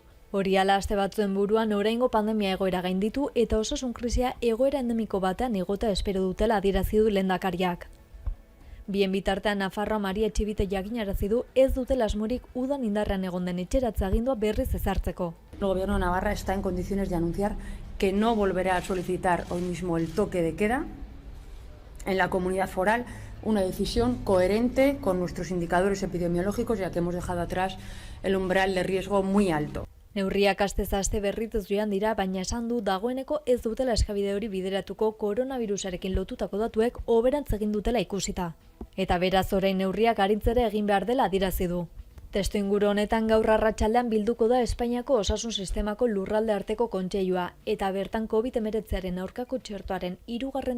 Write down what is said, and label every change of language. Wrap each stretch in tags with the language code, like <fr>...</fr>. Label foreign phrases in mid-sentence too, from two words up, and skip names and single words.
<eu>Hori ala aste batzuen buruan oraingo pandemia egoera gainditu eta osasun krisia egoera endemiko batean egota espero dutela adierazi du lehendakariak. Bien bitartean Nafarroa Maria Etxibite jakinarazi du ez dutela asmorik udan indarrean egon den etxeratze agindua berriz ezartzeko.</eu> <es>El Gobierno de Navarra está en condiciones de anunciar que no volverá a solicitar hoy mismo el toque de queda en la comunidad foral una decisión coherente con nuestros indicadores epidemiológicos, ya que hemos dejado atrás el umbral de riesgo muy alto.</es> <eu>Neurriak astez aste berrituz joan dira, baina esan du dagoeneko ez dutela eskabide hori bideratuko koronavirusarekin lotutako datuek hoberantz egin dutela ikusita. Eta beraz orain neurriak arintzera egin behar dela adierazi du. Testuinguru honetan gaur arratsaldean bilduko da Espainiako osasun sistemako lurralde arteko kontseilua eta bertan COVID-19aren aurkako txertoaren 3.</eu>